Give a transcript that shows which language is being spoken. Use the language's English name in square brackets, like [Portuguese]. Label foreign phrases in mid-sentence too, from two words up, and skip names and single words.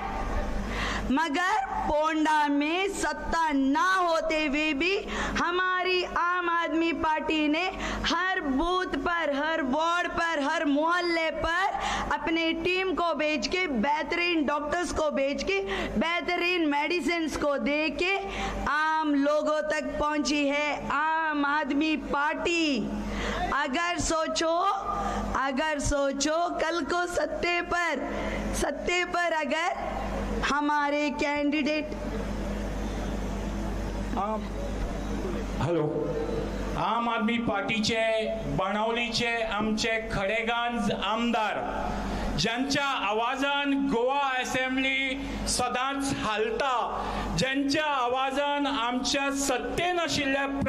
[Hindi] मगर पोंडा में सत्ता ना होते हुए भी हमारी आम आदमी पार्टी ने हर बूथ पर, हर वार्ड पर, हर मोहल्ले पर अपने टीम को भेज के, बेहतरीन डॉक्टर्स को भेज के, बेहतरीन मेडिसिन को दे के आम लोगों तक पहुंची है आम आदमी पार्टी। अगर सोचो कल को सत्ते पर अगर हमारे कैंडिडेट [Konkani] हॅलो, आम आदमी पार्टीचे बाणावलीचे आमचे खडेगांज आमदार ज्यांच्या आवाजान गोवा असेंब्ली सदांच हालता, ज्यांच्या आवाजान आमच्या सत्तेन आशिल्ल्या